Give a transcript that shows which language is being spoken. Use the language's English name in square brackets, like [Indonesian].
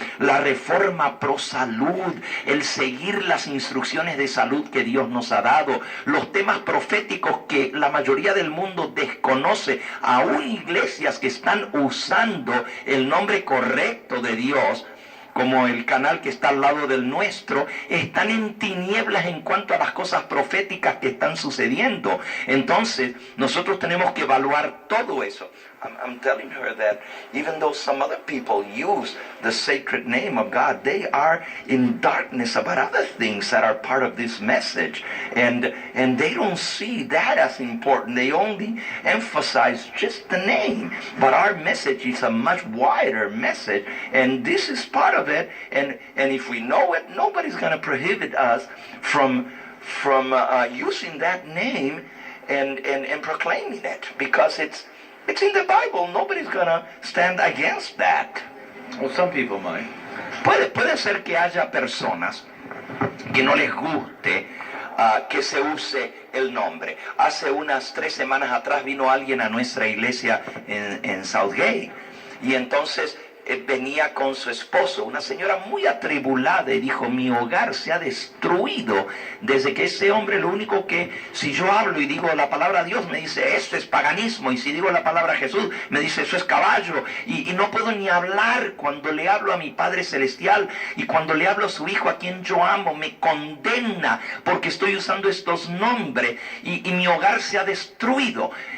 [Spanish] La reforma pro salud, el seguir las instrucciones de salud que Dios nos ha dado, los temas proféticos que la mayoría del mundo desconoce, aún iglesias que están usando el nombre correcto de Dios, como el canal que está al lado del nuestro, están en tinieblas en cuanto a las cosas proféticas que están sucediendo. Entonces, nosotros tenemos que evaluar todo eso. [English] I'm telling her that even though some other people use the sacred name of God, they are in darkness about other things that are part of this message. And they don't see that as important. They only emphasize just the name. But our message is a much wider message. And this is part of it. And if we know it, nobody's going to prohibit us from using that name and proclaiming it. Because it's in the Bible. Nobody's going to stand against that. Well, some people might. [Spanish] Puede ser que haya personas que no les guste que se use el nombre. Hace unas 3 semanas atrás vino alguien a nuestra iglesia en Southgate. Y entonces venía con su esposo, una señora muy atribulada, y dijo: mi hogar se ha destruido desde que ese hombre, lo único que, si yo hablo y digo la palabra Dios, me dice esto es paganismo, y si digo la palabra Jesús, me dice eso es caballo, y no puedo ni hablar cuando le hablo a mi Padre Celestial, y cuando le hablo a su Hijo a quien yo amo, me condena porque estoy usando estos nombres, y mi hogar se ha destruido.